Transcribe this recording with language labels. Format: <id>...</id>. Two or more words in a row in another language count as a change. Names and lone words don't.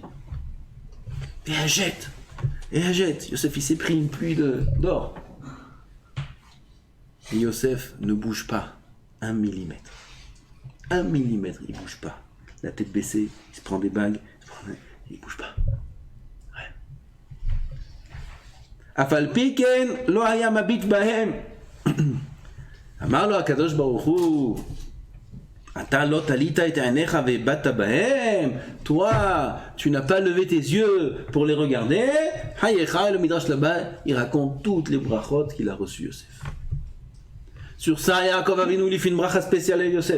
<fr>Et elle jette. Et elle jette. Yosef, il s'est pris une pluie d'or. Et Yosef ne bouge pas 1 millimètre. 1 millimètre, il bouge pas. La tête baissée, il se prend des bagues, il bouge pas. Ouais.</fr> <he>אף על פי כן לא היה מביט בהם. אמר לו הקדוש ברוך הוא.</he> <fr>Toi, tu n'as pas levé tes yeux pour les regarder. Le Midrash là-bas, il raconte toutes les brachot qu'il a reçues Yosef. Sur ça, Yaakov Avinu lui fait une bracha spéciale à Yosef.</fr>